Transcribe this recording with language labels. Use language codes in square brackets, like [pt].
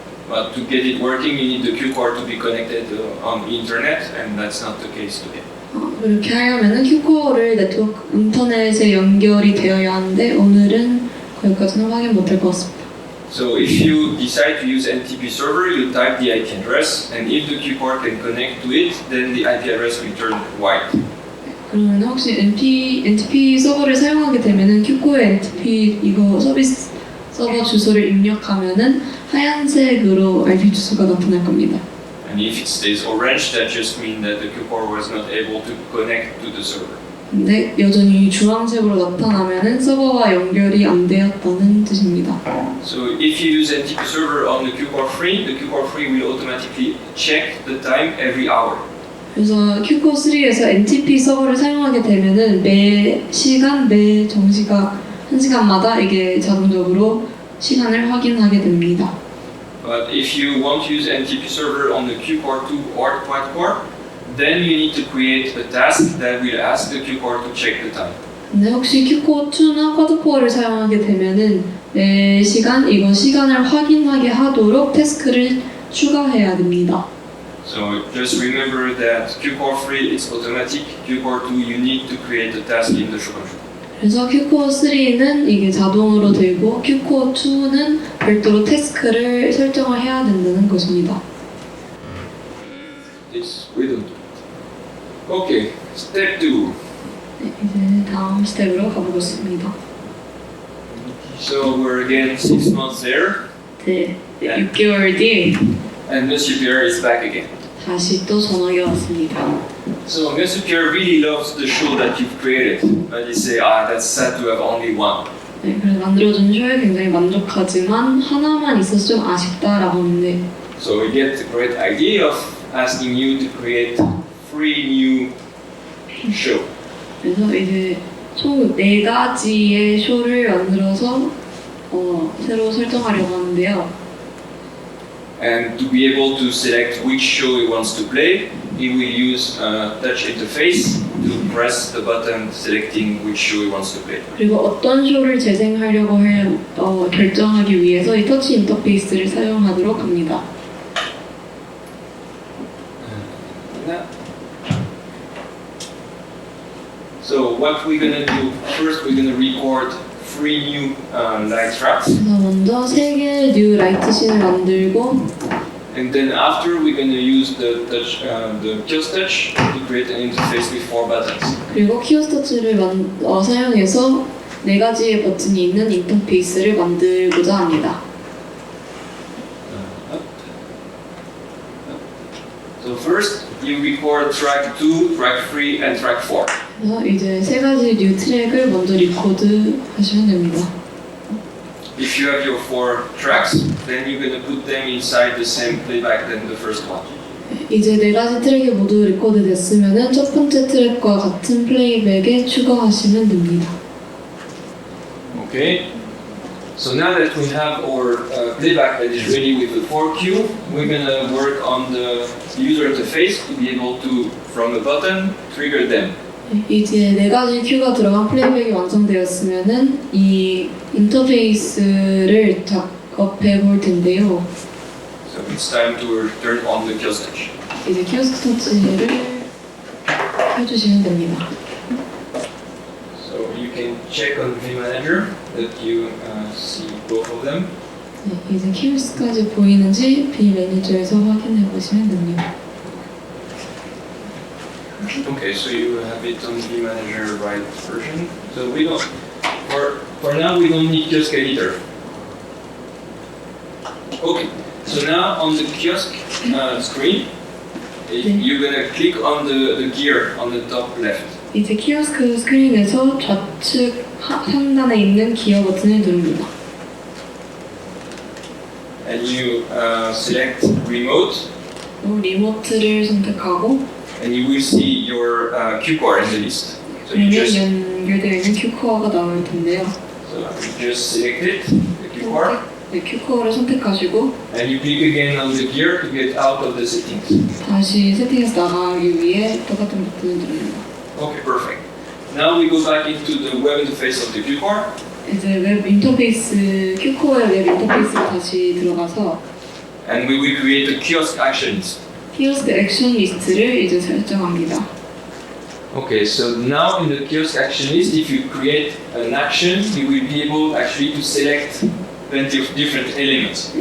[en] But to get it working, you need the cue cord to be connected on internet, and that's not the case today. [ko] 그렇게 하려면은 큐커를 네트워크 인터넷에 연결이 되어야 하는데 오늘은 거기까지는 확인 못할 것 같습니다. [en] So if you decide to use NTP server, you type the IP address, and if the cue cord can connect to it, then the IP address will turn white. [ko] 그러면 혹시 NTP 서버를 사용하게 되면은 큐코의 NTP 이거 서비스 서버 주소를 입력하면은 하얀색으로 IP 주소가 나타날 겁니다. [en] And if it stays orange, that just means that the cue cord was not able to connect to the server. [ko] 근데 여전히 주황색으로 나타나면은 서버와 연결이 안 되었다는 뜻입니다. [en] So if you use NTP server on the cue cord free will automatically check the time every hour. [ko] 그래서 큐코 3에서 NTP 서버를 사용하게 되면은 매 시간, 매 정시각 1시간마다 이게 자동적으로 시간을 확인하게 됩니다. [en] But if you want to use NTP server on the cue cord 2 or quad core, then you need to create a task that will ask the cue cord to check the time. [ko] 근데 혹시 큐코 2나 쿼드코어를 사용하게 되면은 매 시간 이거 시간을 확인하게 하도록 태스크를 추가해야 됩니다. [en] So just remember that cue cord 3 is automatic, cue cord 2 you need to create the task in the show control. [ko] 그래서 큐코어 3는 이게 자동으로 되고 큐코어 2는 별도로 태스크를 설정을 해야 된다는 것입니다. [en] This we don't do. Okay, step 2. [ko] 네, 이제 다음 스텝으로 가보겠습니다. [en] So we're again 6 months there, [ko] 네, 6개월 뒤 [en] and Monsieur Pierre is back again. [ko] 다시 또 전화가 왔습니다. [en] So Monsieur Pierre really loves the show that you've created, but he say, that's sad to have only one. [ko] 네, 그래서 만들어준 쇼에 굉장히 만족하지만 하나만 있어서 좀 아쉽다라고 하는데 [en] So we get the great idea of asking you to create 3 new shows. [ko] 그래서 이제 총 4가지의 쇼를 만들어서 새로 설정하려고 하는데요. [en] And to be able to select which show he wants to play, he will use a touch interface to press the button selecting which show he wants to play. [ko] 그리고 어떤 쇼를 재생하려고 결정하기 위해서 이 터치 인터페이스를 사용하도록 합니다. [en] So what we're gonna do first, we're gonna record 3 new light tracks, [ko] 그래서 먼저 3개의 뉴 라이트 씬을 만들고 [en] and then after we're gonna use the kiosk touch to create an interface with 4 buttons. [ko] 그리고 키오스크 터치를 사용해서 4가지의 버튼이 있는 인터페이스를 만들고자 합니다. [en] So first, you record track 2, track 3, and track 4. [ko] 그래서 이제 3가지 뉴 트랙을 먼저 리코드 하시면 됩니다. [en] If you have your 4 tracks, then you're gonna put them inside the same playback than the first one. [ko] 이제 4가지 트랙이 모두 리코드 됐으면 첫 번째 트랙과 같은 플레이백에 추가하시면 됩니다. [en] Okay. So now that we have our playback that is ready with the 4Q, we're gonna work on the user interface to be able to, from a button, trigger them. [ko] 이제 4가지 큐가 들어간 플레이백이 완성되었으면 이 인터페이스를 작업해 볼 텐데요. [en] So it's time to turn on the kiosk touch. [ko] 이제 키오스크 터치를 켜주시면 됩니다. [en] So you can check on vManager that you see both of them. [ko] 네, 이제 키오스크까지 보이는지 비매니저에서 확인해 보시면 됩니다. [en] Okay, so you have it on vManager right version. So we don't, for now we don't need kiosk editor. Okay, so now on the kiosk screen, you're gonna click on the gear on the top left. [ko] 이제 키오스크 스크린에서 좌측 상단에 있는 기어 버튼을 누릅니다. [en] And you select remote, [ko] 리모트를 선택하고 [en] and you will see your cue core in the list. So you [ko] 그러면 [en] just, [ko] 연결되어 있는 큐코어가 나올 텐데요. [en] so you just select it, the cue core, [ko] 네, 큐코어를 선택하시고 [en] and you click again on the gear to get out of the settings. [ko] 다시 세팅에서 나가기 위해 똑같은 버튼을 누릅니다. [en] Okay, perfect. Now we go back into the web interface of the cue core. [ko] 이제 웹 인터페이스, 큐코어의 웹 인터페이스로 다시 들어가서 [en] And we will create a kiosk action list. [ko] 키오스크 액션 리스트를 이제 설정합니다. [en] Okay, so now in the kiosk action list, if you create an action, you will be able actually to select plenty of different elements.